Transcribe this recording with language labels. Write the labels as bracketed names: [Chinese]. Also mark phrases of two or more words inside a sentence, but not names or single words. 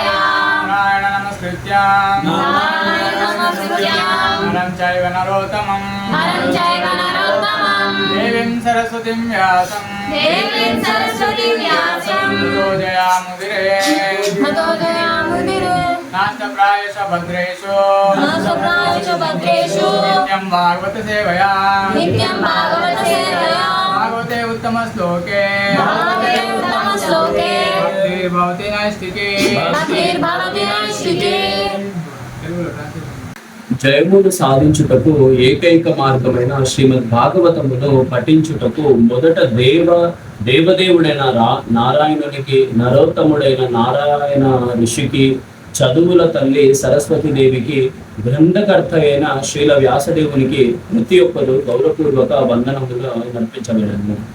[Sanskrit] नारायण नमस्कृत्य नरं चैव नरोत्तमं देवीं सरस्वतीं व्यासं ततो जयामुदिरे नास्तप्रायेषु भद्रेषु नित्यं भागवत सेवया भागवते उत्तम श्लोके भक्तिर्भवति नैष्ठिके। [Telugu] జయమును సాధించుటకు ఏకైక మార్గమైన శ్రీమద్ భాగవతమును పఠించుటకు మొదట దేవదేవుడైన నారాయణునికి, నరోత్తముడైన నారాయణ ఋషికి, చదువుల తల్లి సరస్వతి దేవికి, గ్రంథకర్త అయిన శ్రీల వ్యాసదేవునికి ప్రతి ఒక్కరు గౌరవపూర్వక వందనముగా నర్పించబడను.